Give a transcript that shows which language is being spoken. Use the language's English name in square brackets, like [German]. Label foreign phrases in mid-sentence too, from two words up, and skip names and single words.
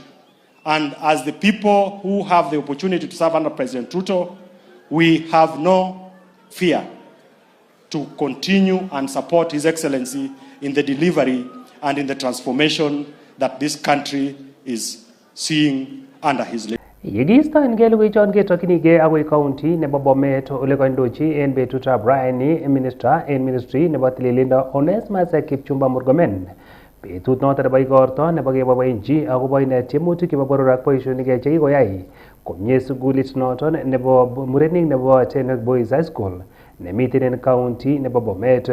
[English] And as the people who have the opportunity to serve under President Ruto, we have no fear to continue and support His Excellency in the delivery and in the transformation that this country is seeing under his leadership. [Kalenjin] Yegistoengei logoiwechon ketokyinigei agoi county nebo Bomet ole kandochi en betutab raini minister en ministry nebo tililindo Onesmus Kipchumba Murkomen. Betut noton nebo igorto nebo keboiboenchi akobo tiemutik chebo boror ak boisionik chekikoyai komie sukulit noton nebo murenik nebo Tenok Boys High School nemiten en county nebo Bomet.